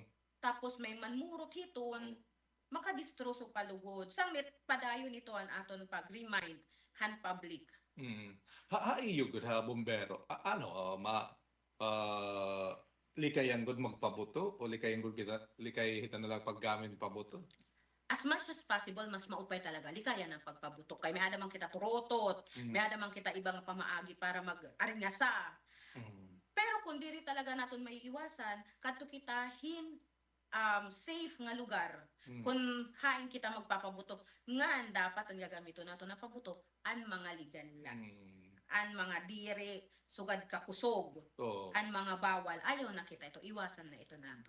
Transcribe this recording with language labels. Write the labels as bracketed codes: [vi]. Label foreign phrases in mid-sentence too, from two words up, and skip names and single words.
[war] Tapos may manmurot hiton makadistroso palugod. Sanglit padayon ito ang aton pag-remind han public. Iyo gud ha bombero. Likayan gud magpabuto o likayan gud kita likay hita na lang paggamit pabuto? [en] As much as possible [war] mas maupay talaga likayan ang pagpabuto. Kay may adamang kita turotot, may adamang kita ibang pamaagi para mag-aringasa. Pero kung diri talaga naton may iwasan kadto kita safe nga lugar kung hain kita magpapabutok nga dapat ang gagamiton nato na pabutok an mga ligan lang an mga diri sugad kakusog an mga bawal ayaw na kita ito iwasan na ito nato.